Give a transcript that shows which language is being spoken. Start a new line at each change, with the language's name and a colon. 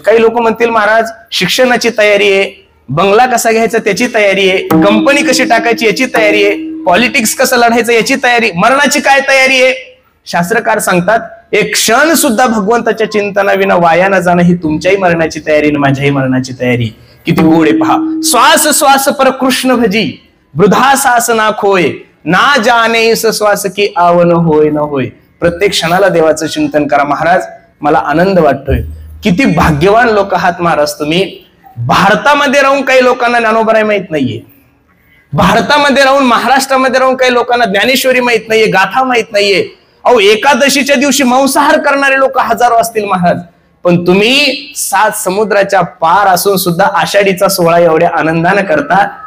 Marathi: काही लोक म्हणतील महाराज शिक्षणाची तयारी आहे, बंगला कसा घ्यायचा त्याची तयारी आहे, कंपनी कशी टाकायची याची तयारी आहे, पॉलिटिक्स कसं लढायचं याची तयारी, मरणाची काय तयारी आहे? शास्त्रकार सांगतात एक क्षण सुद्धा भगवंताच्या चिंतनाविना वाया न जाणं ही तुमच्याही मरणाची तयारी आणि माझ्याही मरणाची तयारी। किती गोड आहे पहा।
Hindi: श्वास श्वास पर कृष्ण भजी वृद्धा सास ना खोय ना जाने इस श्वास की आवन होय न होय।
Marathi: प्रत्येक क्षणाला देवाचं चिंतन करा। महाराज मला आनंद वाटतोय, किती भाग्यवान लोक आहात महाराज तुम्ही। भारतामध्ये राहून काही लोकांना ज्ञानोबराय माहित नाहीये, भारतामध्ये राहून महाराष्ट्रामध्ये राहून काही लोकांना ज्ञानेश्वरी माहित नाहीये, गाथा माहित नाहीये। अहो एकादशीच्या दिवशी मांसाहार करणारे लोक हजारो असतील महाराज, पण तुम्ही 7 समुद्राच्या पार असून सुद्धा आषाढीचा सोहळा एवढ्या आनंदाने करता।